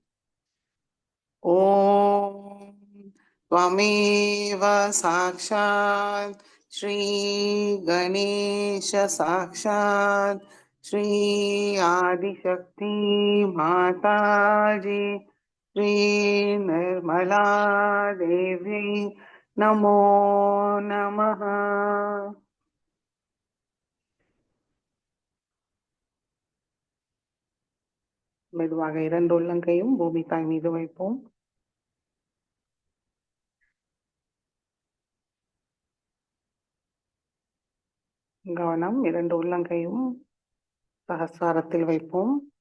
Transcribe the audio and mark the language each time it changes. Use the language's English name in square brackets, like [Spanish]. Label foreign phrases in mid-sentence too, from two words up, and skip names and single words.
[Sanskrit] ॐ त्वमेव साक्षात् श्री गणेश साक्षात् श्री आदिशक्ति माताजी श्री निर्मला देवी नमो नमः। [Tamil] மெதுவாக 2 உள்ளங்கையும் பூமி தாய் மீது வைப்போம். கவனம் 2 உள்ளங்கையும் சஹஸ்ராரத்தில் வைப்போம்.